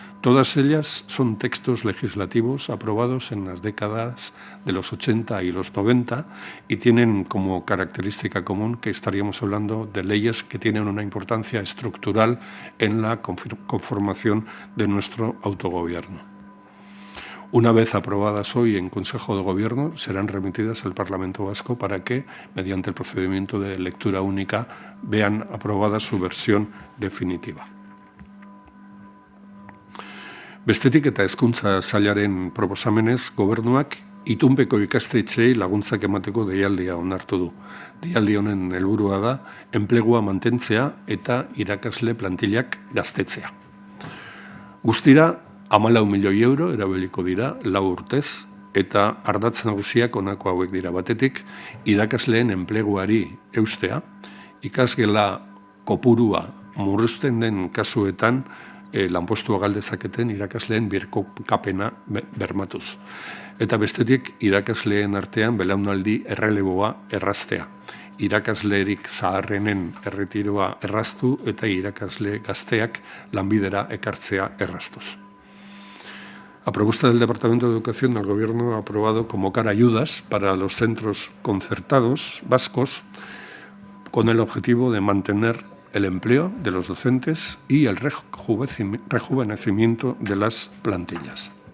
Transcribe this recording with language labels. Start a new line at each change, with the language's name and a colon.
Spanish: Todas ellas son textos legislativos aprobados en las décadas de los 80 y los 90 y tienen como característica común que estaríamos hablando de leyes que tienen una importancia estructural en la conformación de nuestro autogobierno. Una vez aprobadas hoy en Consejo de Gobierno, serán remitidas al Parlamento Vasco para que, mediante el procedimiento de lectura única, vean aprobada su versión definitiva.
Basque: Bestetik eta hezkuntza sailaren proposamenez, gobernuak itunpeko ikastetxeei laguntzak emateko deialdia onartu du. Deialdi honen helburua da enplegua mantentzea eta irakasle plantillak gaztetzea. Guztira, 14 milioi euro erabiliko dira 4 urtez, eta ardatz nagusiak honako hauek dira. Batetik, irakasleen enpleguari eustea, ikasgela kopurua murrizten den kasuetan lanpostua galdezaketen irakasleen birkokapena bermatuz. Eta bestetik, irakasleen artean belaunaldi erreleboa erraztea. Irakaslerik zaharrenen erretiroa erraztu eta irakasle gazteak lanbidera ekartzea erraztuz.
Spanish: A propuesta del Departamento de Educación, el Gobierno ha aprobado convocar ayudas para los centros concertados vascos con el objetivo de mantener el empleo de los docentes y el rejuvenecimiento de las plantillas.